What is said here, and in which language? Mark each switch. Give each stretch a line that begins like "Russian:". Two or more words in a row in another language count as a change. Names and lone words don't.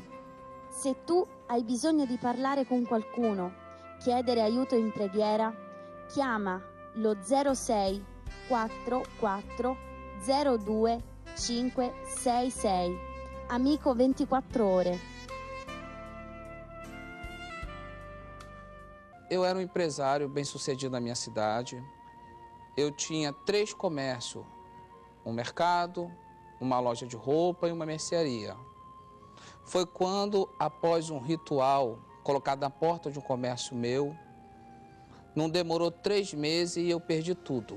Italian: Se tu hai bisogno di parlare con qualcuno, chiedere aiuto in preghiera, chiama lo 06 44 02 566. Amico 24 ore.
Portuguese: Eu era um empresário bem-sucedido na minha cidade. Eu tinha 3 comércios, um mercado, uma loja de roupa e uma mercearia. Foi quando, após um ritual colocado na porta de um comércio meu, não demorou 3 meses e eu perdi tudo.